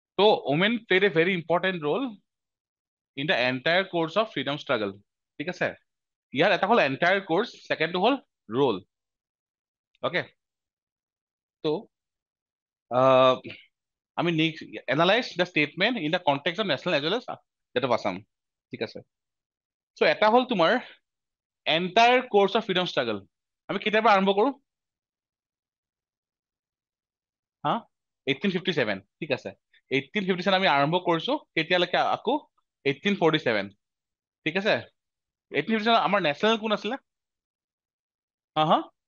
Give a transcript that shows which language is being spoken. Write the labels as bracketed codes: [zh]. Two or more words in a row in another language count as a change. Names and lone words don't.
[en] So women played a very important role in the entire course of freedom struggle. [as] ঠিক আছে ইয়াৰ এটা হল [en] entire course, [as] second টো হল role. [en] Okay, so আমি next analyze the statement in the context of national as well as that of Assam. [as] ঠিক আছে so এটা হল তোমাৰ [en] entire course of freedom struggle. [as] আমি কেতিয়াৰ পৰা আৰম্ভ কৰো হা 1857 ঠিক আছে 1857 আমি আৰম্ভ কৰিছো কেতিয়ালৈকে আকৌ 1847 ঠিক আছে 1857 আমাৰ নেশ্যনেল কোন আছিলে হা হা